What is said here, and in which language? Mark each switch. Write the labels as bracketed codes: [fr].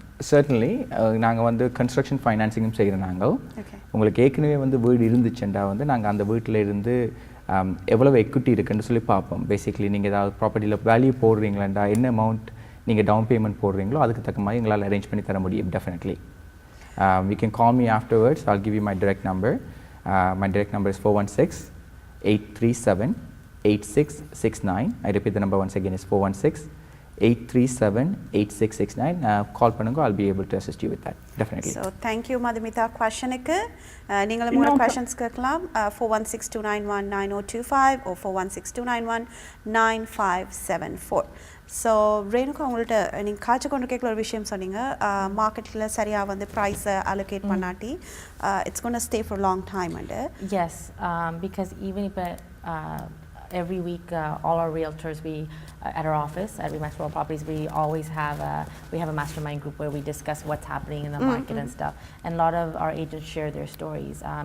[ta] Certainly, நாங்கள் வந்து construction ஃபைனான்சிங்கும் செய்கிற நாங்கள். உங்களுக்கு ஏற்கனவே வந்து வீடு இருந்துச்சுண்டா வந்து நாங்கள் அந்த வீட்டில் இருந்து எவ்வளவு எக்விட்டி இருக்குன்னு சொல்லி பார்ப்போம். பேசிக்கலி நீங்கள் ஏதாவது ப்ராப்பர்ட்டியில் வேல்யூ போடுறீங்களாண்டா என்ன அமௌண்ட் நீங்கள் டவுன் பேமெண்ட் போடுறீங்களோ அதுக்கு தக்க மாதிரி எங்களால் அரேஞ்ச் பண்ணி தர முடியும். Definitely. [en] You can call me afterwards. I'll give you my direct number. My direct number is 416-837-8669. I repeat the number once again is 416-837-8669. Call பண்ணுங்க. I'll be able to assist you with that. Definitely. So thank you Madhumita. [ta] questionக்கு நீங்களும் more questions கேட்கலாம். 416-291-9025 or 416-291-9574. So Renuka, உங்கள்கிட்ட நீங்கள் காய்ச்சி கொண்டு கேட்கல ஒரு விஷயம் சொன்னீங்க, மார்க்கெட்டில் சரியாக வந்து ப்ரைஸை allocate பண்ணாட்டி [en] It's gonna stay for long time and. Yes, because even if every week all our realtors at our office at Remax World Properties, we always have a mastermind group where we discuss what's happening in the market and stuff, and a lot of our agents share their stories.